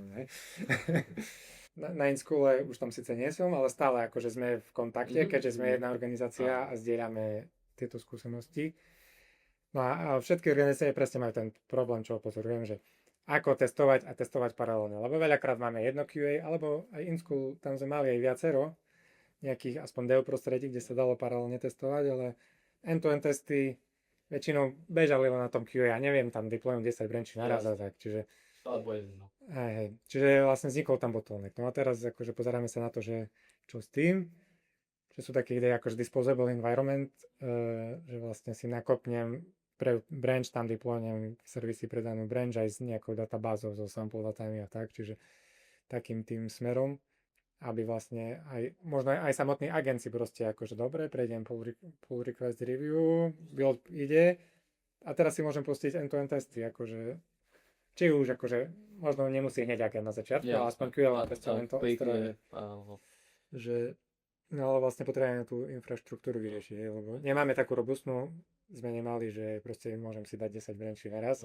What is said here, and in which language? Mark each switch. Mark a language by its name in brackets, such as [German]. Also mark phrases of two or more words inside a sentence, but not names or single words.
[Slovak] Na InSchoole už tam síce nie som, ale stále akože sme v kontakte, keďže sme jedna organizácia a zdieľame tieto skúsenosti. No a všetky organizácie presne majú ten problém, čo pozorujem, že ako testovať a testovať paralelne. Lebo veľakrát máme jedno QA, alebo aj InSchool, tam sme mali aj viacero nejakých aspoň dev prostredí, kde sa dalo paralelne testovať, ale end-to-end testy väčšinou bežali len na tom QA, ja neviem tam deployom 10 brančí naraz a tak, čiže Alebo jedno. hej, čiže vlastne vznikol tam bottleneck. No a teraz akože pozeráme sa na to, že čo s tým, že sú také ide akože [English] disposable environment, [Slovak] že vlastne si nakopnem pre branch, tam deploynem servisy pre danú branch aj s nejakou databázou, so sample datami a tak, čiže takým tým smerom, aby vlastne aj, možno aj samotný agent si proste akože dobre, prejdem [English] pull request review, [Slovak] build ide a teraz si môžem pustiť end-to-end testy, akože či už akože možno nemusí hneď agent na začiatku, ale aspoň QA testujem to, že no ale vlastne potrebujeme tú infraštruktúru vyriešiť, lebo nemáme takú robustnú, sme nemali, že proste môžem si dať 10 brančí naraz.